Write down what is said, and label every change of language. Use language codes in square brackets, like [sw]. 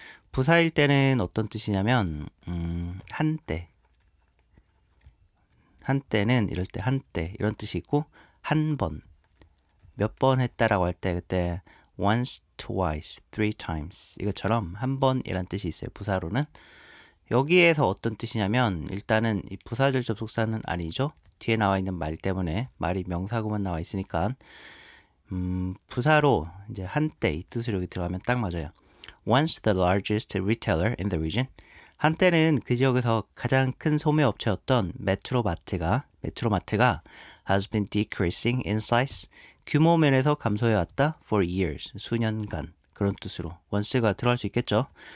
[ko] 부사일 때는 어떤 뜻이냐면 한때는 이럴 때 한때 이런 뜻이 있고 한 번 몇 번 했다라고 할 때 그때 once, twice, three times 이것처럼 한 번이란 뜻이 있어요. 부사로는 여기에서 어떤 뜻이냐면 일단은 이 부사절 접속사는 아니죠. 뒤에 나와 있는 말 때문에 말이 명사구만 나와 있으니까 부사로 이제 한때 이 뜻으로 여기 들어가면 딱 맞아요. [en] Once the largest retailer in the region. [ko] 한때는 그 지역에서 가장 큰 소매업체였던 메트로마트가 [en] has been decreasing in size. [ko] 규모 면에서 감소해왔다 for years. 수년간. 그런 뜻으로 once가 들어갈 수 있겠죠.